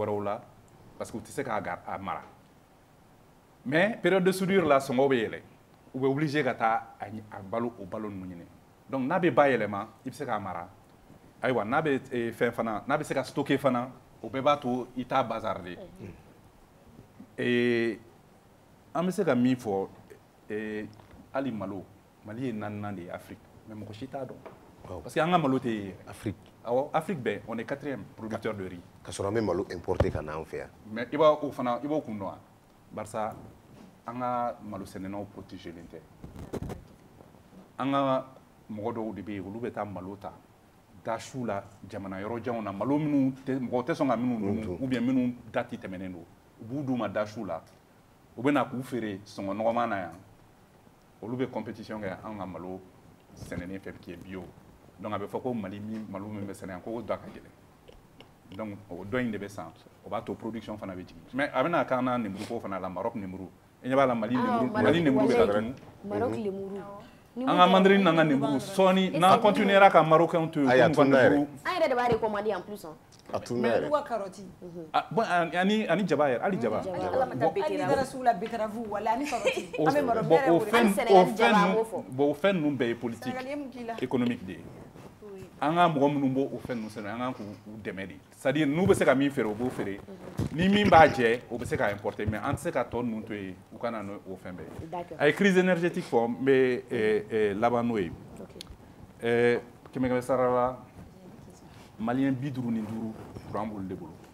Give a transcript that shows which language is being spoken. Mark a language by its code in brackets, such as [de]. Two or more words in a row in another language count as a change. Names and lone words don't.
[bm] wɛrɛw la [fr] parce que [bm] u tɛ se k'a mara mais [fr] période de soudure [bm] la sɔngɔ bɛ yɛlɛ u bɛ obligé ka taa a balo o balo ninnu ɲini donc n'a bɛ bayɛlɛma i bɛ se k'a mara ayiwa n'a bɛ fɛn fana n'a bɛ se ka stocker fana o bɛɛ b'a to i t'a bazarder an bɛ se ka min fɔ hali malo Mali ye 4nan de ye Afrique mais mɔgɔ si t'a dɔn [fr] parce que [bm] an ka malo tɛ Afrique awɔ Afrique bɛɛ [fr] on est 4e producteur de riz [bm] ka sɔrɔ an bɛ malo importer ka na an fɛ yan mais i b'o kun dɔn wa barisa an ka malo sɛnɛnaw protégelen tɛ an ka mɔgɔ dɔw de bɛ yen olu bɛ taa malo ta dasiw la jamana yɔrɔ janw na malo minnu mɔgɔ tɛ sɔn ka minnu dun [fr] ou bien [bm] minnu dati tɛmɛnen don u b'u d'u ma dasiw la u bɛ na k'u feere sɔngɔ nɔgɔman na yan olu bɛ compétition kɛ an ka malo sɛnɛnen fɛ [fr] qui est bio [bm] donc a bɛ fɔ ko Mali malo min bɛ sɛnɛ yan ko da ka gɛlɛn donc o dɔ in de bɛ san o b'a to production fana bɛ jigin mais a bɛna k'an na nemuruko fana la Maroc nemuru i ɲɛ b'a la Mali nemuru bɛ ka tunu Maroc lemuru an ka mandarini n'an ka nemuru sɔɔni n'an continuera ka Marocain to yen ko nemuru an yɛrɛ de b'a recommander [fr] en plus [bm] a tun bɛ mais yɛrɛ u ka carotte bon ani jaba yɛrɛ hali jaba hali n'i taara sugu la betterave wala ani carotte an bɛ Maroc bon bɛɛ o wele fɛn ninnu bɛɛ ye [fr] politique économique [bm] de ye an ka mɔgɔ minnu b'o o fɛn ninnu sɛnɛ an kan k'u dɛmɛ de [fr] c'est à dire [bm] n'u bɛ se ka min feere o b'o feere ni min b'a jɛ o bɛ se ka importer mais an tɛ se ka tɔ ninnu to yen u ka na n'o fɛn bɛɛ ye a ye [fr] crise énergétique [bm] fɔ n bɛ laban n'o ye kɛmɛ sara la maliyɛn 55 courant b'olu de bolo